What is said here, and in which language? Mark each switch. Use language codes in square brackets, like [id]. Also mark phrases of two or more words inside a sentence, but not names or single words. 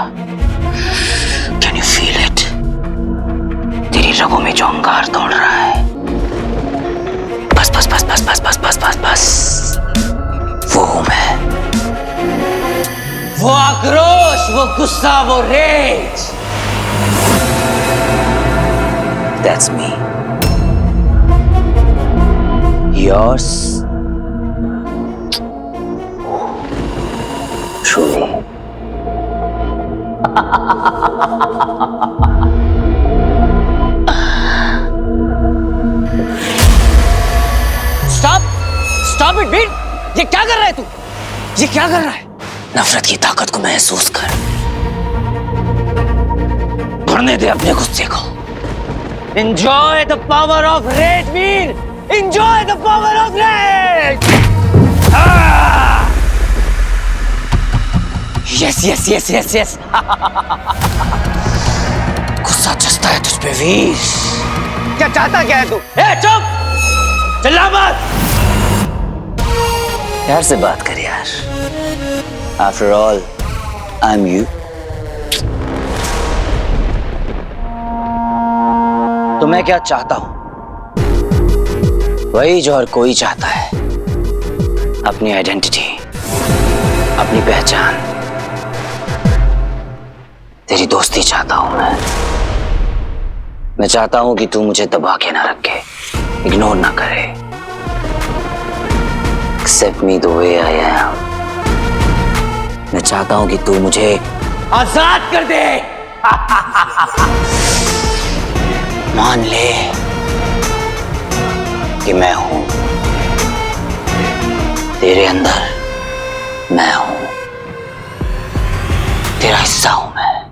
[en] Can you feel it? [hi] तेरी रगों में जो अंगार दौड़ रहा है। बस बस बस बस बस बस बस बस बस, वो हूं मैं। वो आक्रोश, वो गुस्सा, वो रेज, [en] that's me. योर्स truly. Stop it, बीट! [hi] ये क्या कर रहा है तू? ये क्या कर रहा है? नफरत की ताकत को महसूस कर, भरने दे अपने गुस्से को। [en] Enjoy the power of rage, वीर! Enjoy the power of rage! Yes, yes, yes, yes, yes. [hi] गुस्सा चस्ता है तुझ पे वीर। क्या चाहता क्या है तू? चुप! चिल्ला मत! प्यार से बात कर यार। [en] After all, I'm you. [hi] तो मैं क्या चाहता हूं? वही जो हर कोई चाहता है, अपनी आइडेंटिटी, अपनी पहचान। तेरी दोस्ती चाहता हूं मैं चाहता हूं कि तू मुझे दबा के ना रखे, इग्नोर ना करे। [en] Accept me the way I am. [hi] मैं चाहता हूं कि तू मुझे आजाद कर दे। मान ले कि मैं हूं तेरे अंदर, मैं हूं तेरा हिस्सा हूं मैं।